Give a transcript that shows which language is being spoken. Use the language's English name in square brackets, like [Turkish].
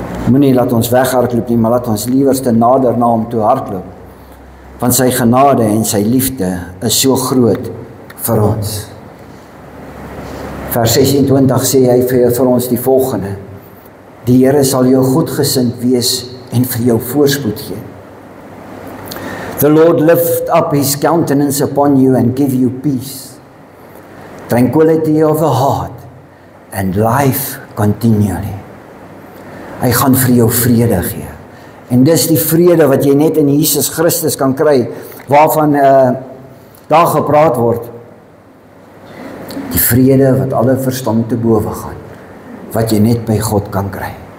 [Afrikaans] Moenie laat ons weghardloop nie, maar laat ons liewerste nader na hom toe hardloop. Want sy genade en sy liefde is so groot vir ons. Vers 26 sê hy vir ons die volgende: Die Here sal jou goedgesind wees en vir jou voorspoed gee. [English] The Lord lift up his countenance upon you and give you peace, tranquility of the heart and life continually. [Afrikaans] Hy gaan vir jou vrede gee. En dis die vrede wat jy net in Jesus Christus kan kry, waarvan daar gepraat word. Die vrede wat alle verstand te bowe gaan, wat jy net by God kan kry.